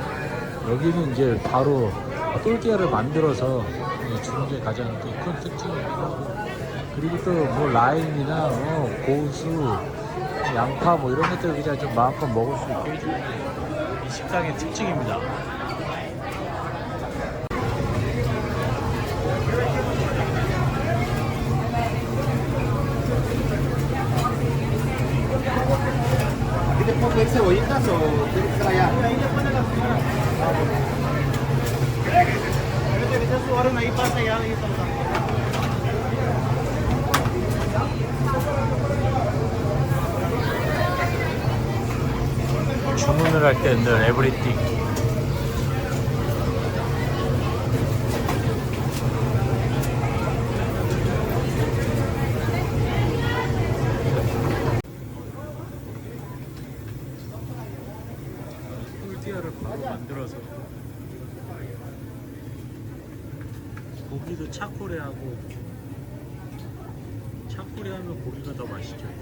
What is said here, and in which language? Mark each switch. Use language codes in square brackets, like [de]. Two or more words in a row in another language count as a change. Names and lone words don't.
[ko] 여기는 이제 바로 또르띠아를 만들어서 주는 게 가장 큰 특징이기도 하고, 그리고 또 뭐 라임이나 뭐 고수, 양파 뭐 이런 것들 그냥 좀 마음껏 먹을 수 있게 해주는 게 이 식당의 특징입니다. [es] ¿Quieres cebollitas o quieres que estar allá? Ahí le ponen las señoras. Ahorita su orden ahí pasa ya, ahí está. [ko] 주문을 할 때 늘 에브리띵. 꿀띠아를 바로 만들어서 고기도 차코레하고, 차코레하면 고기가 더 맛있죠.